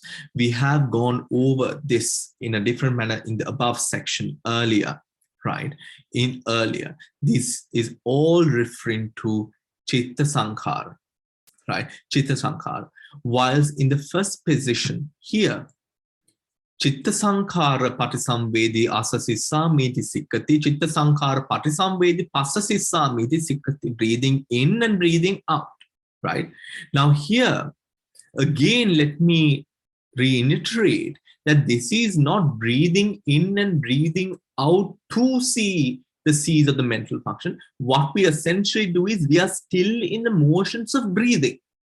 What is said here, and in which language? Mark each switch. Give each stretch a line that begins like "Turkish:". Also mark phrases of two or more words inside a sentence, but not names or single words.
English: We have gone over this in a different manner in the above section earlier, right? This is all referring to
Pali: Chitta Sankhara,
English: right?
Pali: Chitta Sankhara.
English: Whilst in the first position here,
Pali: Chitta Sankhara Patisamvedi Asasissa Miti Sikkati, Chitta Sankhara Patisamvedi Pasasissa Miti Sikkati,
English: breathing in and breathing out, right? Now here, again, let me reiterate that this is not breathing in and breathing out to see the seeds of the mental function. What we essentially do is we are still in the motions of breathing.